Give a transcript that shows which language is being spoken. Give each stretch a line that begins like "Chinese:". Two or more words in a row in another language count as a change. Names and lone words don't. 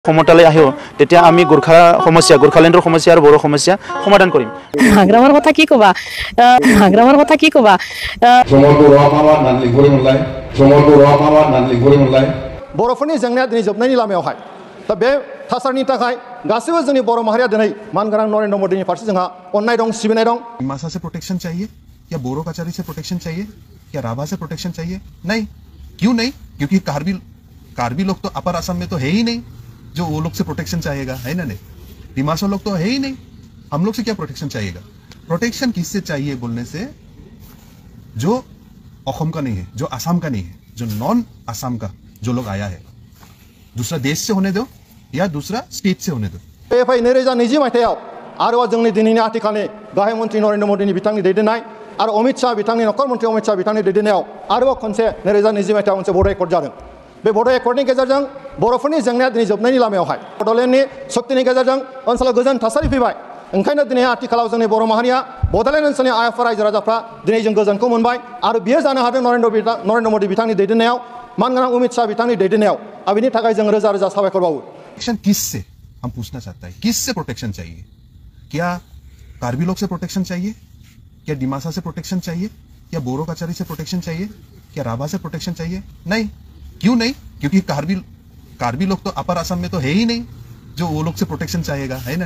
Assamese: ক্ষমতালৈ আহিও তেতিয়া আমি গোৰ্খালেণ্ডৰ সমস্যা আৰু বড়ো সমস্যা সমাধান কৰিম। হাগ্ৰামৰ কথা কি কবা
Bodo: बर'फोरनि जेंनाया दिनै जोबनायनि लामायावहाय दा बे थासारिनि थाखाय गासैबो जोंनि बर' माहारिया दिनै मानगोनां नरेन्द्र मोदीनि फारसे जोंहा अननाय दं सिबिनाय दं।
Hindi: डिमासा से प्रोटेक्शन चाहिए या बोरो कचारी से प्रोटेक्शन चाहिए या राभा से प्रोटेक्शन चाहिए? नहीं। क्यों नहीं? क्योंकि कार्बी लोग तो अपर असम में तो है ही नहीं जो वो लोग से प्रोटेक्शन चाहेगा, है ना? नहीं, डिमासा लोग तो है ही नहीं, हम लोग से क्या प्रोटेक्शन चाहिएगा? प्रोटेक्शन किससे चाहिए बोलने से जो असम का नहीं है, जो असम का नहीं है, जो नॉन असम का जो लोग आया है, दूसरा देश से होने दो या दूसरा स्टेट से होने दो।
Bodo: फै 2020 मायथाइयाव आरोबाव जोंनि दिनैनि आथिखालनि गाहाय मन्त्रि नरेन्द्र मोदीनि बिथांनि दैदेननाय आरो अमित शाह बिथांनि नखर मन्त्रि अमित शाह बिथांनि दैदेननायाव आरोबाव खनसे 2020 मायथाइयाव मोनसे बड' एकर्ड जादों। बे बड' एकर्डनि गेजेरजों बर'फोरनि जेंनाया दिनै जोबनायनि लामायावहाय बड'लेण्डनि शक्तिनि गेजेरजों ओनसोलाव गोजोन थासारि फैबाय। ओंखायनो दिनै आथिखालाव जोंनि बर' माहारिया बड'लेण्ड ओनसोलनि आइआफा रायजो राजाफ्रा दिनै जों गोजोनखौ मोनबाय आरो बियो जानो हादों नरेन्द्र मोदी बिथांनि दैदेननायाव, मानगोनां अमित शाह बिथांनि दैदेननायाव। अब बिनि थाखाय जों रोजा रोजा साबायखर बावो।
Hindi: प्रोटेक्शन किससे हम पूछना चाहता है, किससे प्रोटेक्शन चाहिए? क्या कार्बी लोग से प्रोटेक्शन चाहिए? क्या डिमासा से प्रोटेक्शन चाहिए? या बोरो कचारी से प्रोटेक्शन चाहिए? क्या राभा से प्रोटेक्शन चाहिए? नहीं। क्यों नहीं? क्योंकि कार्बी लोग तो अपर असम में तो है ही नहीं जो वो लोग से प्रोटेक्शन चाहेगा, है ना?